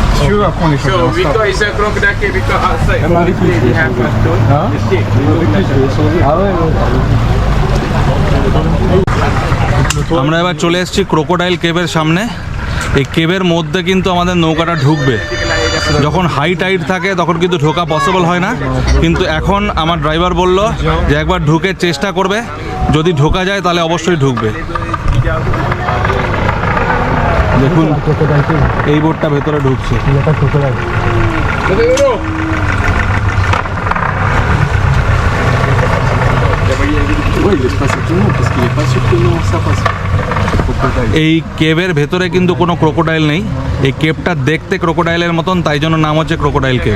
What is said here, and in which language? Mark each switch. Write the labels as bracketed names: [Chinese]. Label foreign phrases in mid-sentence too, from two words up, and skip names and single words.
[French] veux, après on les choisit. [English] So [French] on se tape. [English] because it's a crocodile cave, because outside [French] Même avec les [English] they have a stone. [French] Hein? [English] The stick. [French] Avec les, je vais les sauver. Ah ouais, [Bangla] আমরা এবার চলে এসেছি ক্রোকোডাইল কেভের সামনে। এই কেভের মধ্যে কিন্তু আমাদের নৌকাটা ঢুকবে। যখন [English] high tide [Bangla] থাকে তখন কিন্তু ঢোকা পসিবল হয় না, কিন্তু এখন আমার ড্রাইভার বলল যে একবার ঢুকে চেষ্টা করবে, যদি ঢোকা যায় তাহলে অবশ্যই ঢুকবে। দেখুন এই বোটটা ভেতরে ঢুকছে। [French] Ouais, il laisse passer tout le monde parce qu'il est pas sûr que non, ça passe. [Bangla] এই কেভের ভেতরে কিন্তু কোনো ক্রোকোডাইল নেই। এই কেভটা দেখতে ক্রোকোডাইলের মতন, তাই জন্য নাম হচ্ছে ক্রোকোডাইল কেভ।